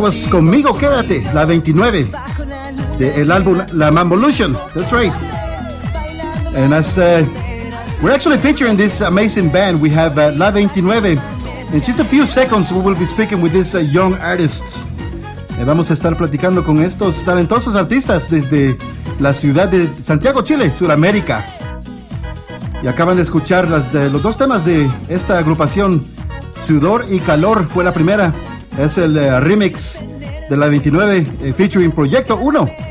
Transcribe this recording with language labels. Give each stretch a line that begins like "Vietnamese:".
Spanish: Conmigo quédate, la 29 de el álbum La Mambolution.
English: That's right. And as we're actually featuring this amazing band, we have La 29. In just a few seconds, we will be speaking with these young artists.
Spanish: Vamos a estar platicando con estos talentosos artistas desde la ciudad de Santiago, Chile, Sudamérica. Y acaban de escuchar los dos temas de esta agrupación. Sudor y Calor fue la primera. Es el remix de La 29, featuring Proyecto 1.